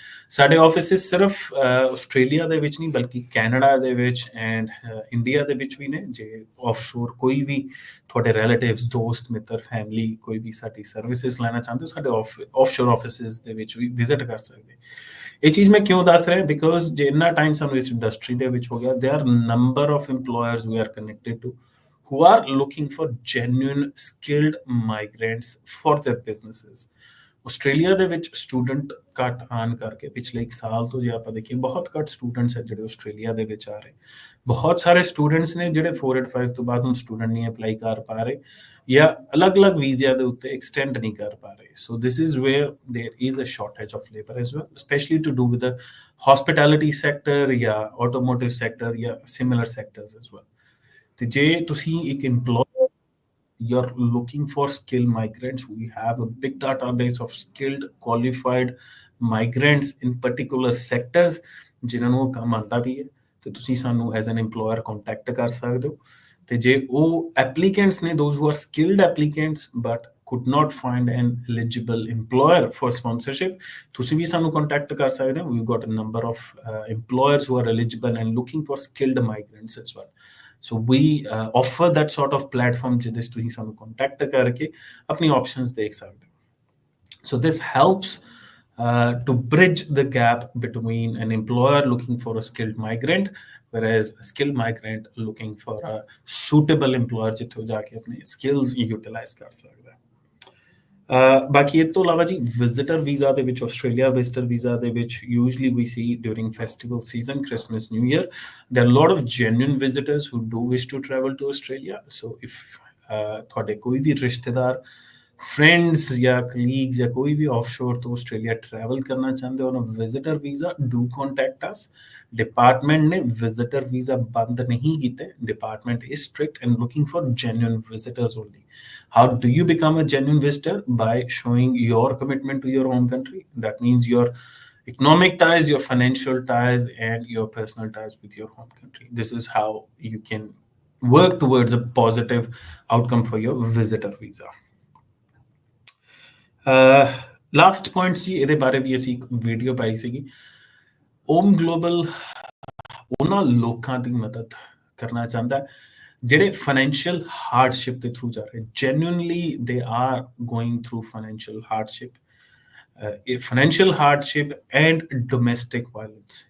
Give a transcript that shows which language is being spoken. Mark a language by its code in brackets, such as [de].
[pa] ਸਾਡੇ ਆਫਿਸਿਸ ਸਿਰਫ ਆਸਟ੍ਰੇਲੀਆ ਦੇ ਵਿੱਚ ਨਹੀਂ ਬਲਕਿ ਕੈਨੇਡਾ ਦੇ ਵਿੱਚ ਐਂਡ ਇੰਡੀਆ ਦੇ ਵਿੱਚ ਵੀ ਨੇ. ਜੇ ਆਫਸ਼ੋਰ ਕੋਈ ਵੀ ਤੁਹਾਡੇ ਰਿਲੇਟਿਵਸ, ਦੋਸਤ, ਮਿੱਤਰ, ਫੈਮਿਲੀ ਕੋਈ ਵੀ ਸਾਡੀ ਸਰਵਿਸਿਜ਼ ਲੈਣਾ ਚਾਹੁੰਦੇ ਹੋ, ਸਾਡੇ ਆਫਸ਼ੋਰ ਆਫਿਸਿਸ ਦੇ ਵਿੱਚ ਵੀ ਵਿਜ਼ਿਟ ਕਰ ਸਕਦੇ. ਇਹ ਚੀਜ਼ ਮੈਂ ਕਿਉਂ ਦੱਸ ਰਿਹਾ, ਬਿਕੋਜ਼ ਜੇ ਇੰਨਾ ਟਾਈਮ ਸਾਨੂੰ ਇਸ ਇੰਡਸਟਰੀ ਦੇ ਵਿੱਚ ਹੋ ਗਿਆ, [en] there are number of employers we are connected to who are looking for genuine skilled migrants for their businesses. [pa] Australia ਦੇ ਵਿੱਚ ਸਟੂਡੈਂਟ ਘੱਟ ਆਉਣ ਕਰਕੇ ਪਿਛਲੇ 1 ਸਾਲ ਤੋਂ ਜੇ ਆਪਾਂ ਦੇਖੀਏ ਬਹੁਤ ਘੱਟ ਸਟੂਡੈਂਟਸ ਹੈ ਜਿਹੜੇ ਆਸਟ੍ਰੇਲੀਆ ਦੇ ਵਿੱਚ ਆ ਰਹੇ. ਬਹੁਤ ਸਾਰੇ ਸਟੂਡੈਂਟਸ ਨੇ ਜਿਹੜੇ 485 ਤੋਂ ਬਾਅਦ ਹੁਣ ਸਟੂਡੈਂਟ ਨਹੀਂ ਅਪਲਾਈ ਕਰ ਪਾ ਰਹੇ ਜਾਂ ਅਲੱਗ-ਅਲੱਗ ਵੀਜ਼ਿਆਂ ਦੇ ਉੱਤੇ ਐਕਸਟੈਂਡ ਨਹੀਂ ਕਰ ਪਾ ਰਹੇ. [en] So this is where there is a shortage of labor as well, especially to do with the hospitality sector ਜਾਂ automotive sector ਜਾਂ similar sectors as well. [pa] ਤੇ ਜੇ ਤੁਸੀਂ ਇੱਕ [en] employer you're looking for skilled migrants, we have a big database of skilled qualified migrants in particular sectors [pa] ਜਿਨ੍ਹਾਂ ਨੂੰ ਕੰਮ ਆਉਂਦਾ ਵੀ ਹੈ, ਤੇ ਤੁਸੀਂ ਸਾਨੂੰ ਐਜ਼ ਐਨ employer ਕੰਟੈਕਟ ਕਰ ਸਕਦੇ ਹੋ. ਤੇ ਜੇ ਉਹ ਐਪਲੀਕੈਂਟਸ ਨੇ, [en] those who are skilled applicants but could not find an eligible employer for sponsorship, [pa] ਤੁਸੀਂ ਵੀ ਸਾਨੂੰ ਕੰਟੈਕਟ ਕਰ ਸਕਦੇ ਹੋ. [en] We've got a number of employers who are eligible and looking for skilled migrants as well. So we offer that sort of platform [pa] ਜਿਹਦੇ 'ਚ ਤੁਸੀਂ ਸਾਨੂੰ contact ਕਰਕੇ ਆਪਣੀ ਆਪਸ਼ਨਸ ਦੇਖ ਸਕਦੇ ਹੋ. [en] So this helps to bridge the gap between an employer looking for a skilled migrant whereas a skilled migrant looking for a suitable employer [pa] ਜਿੱਥੇ ਜਾ ਕੇ ਆਪਣੇ [en] skills utilize [pa] ਕਰ ਸਕਦਾ. ਬਾਕੀ ਇਹ ਤੋਂ ਇਲਾਵਾ ਜੀ ਵਿਜ਼ਿਟਰ ਵੀਜ਼ਾ ਦੇ ਵਿੱਚ, ਆਸਟ੍ਰੇਲੀਆ ਵਿਜ਼ਿਟਰ ਵੀਜ਼ਾ ਦੇ ਵਿੱਚ usually we ਸੀ during festival season, Christmas, new year, [en] there are a lot of genuine visitors who do wish to travel to Australia. So if [pa] ਤੁਹਾਡੇ ਕੋਈ ਵੀ ਰਿਸ਼ਤੇਦਾਰ, ਫਰੈਂਡਸ ਜਾਂ colleagues ਜਾਂ ਕੋਈ ਵੀ ਆਫਸ਼ੋਰ ਤੋਂ Australia travel ਕਰਨਾ ਚਾਹੁੰਦੇ ਹੋ [en] on a visitor visa, do contact us. [pa] Department ਨੇ ਵਿਜ਼ਿਟਰ ਵੀਜ਼ਾ ਬੰਦ ਨਹੀਂ ਕੀਤੇ. [en] Department is strict and looking for genuine visitors only. How do you become a genuine visitor? By showing your commitment to your home country. That means your economic ties, your financial ties, and your personal ties with your home country. This is how you can work towards a positive outcome for your visitor visa. [pa] Last points ਜੀ, ਇਹਦੇ ਬਾਰੇ ਵੀ ਅਸੀਂ ਇੱਕ video ਪਾਈ ਸੀਗੀ. Om global ਉਹਨਾਂ ਲੋਕਾਂ ਦੀ ਮਦਦ ਕਰਨਾ ਚਾਹੁੰਦਾ ਜਿਹੜੇ ਫਾਈਨੈਂਸ਼ੀਅਲ ਹਾਰਡਸ਼ਿਪ ਦੇ ਥਰੂ ਜਾ ਰਹੇ. [en] Genuinely they are going through financial hardship, financial hardship and domestic violence.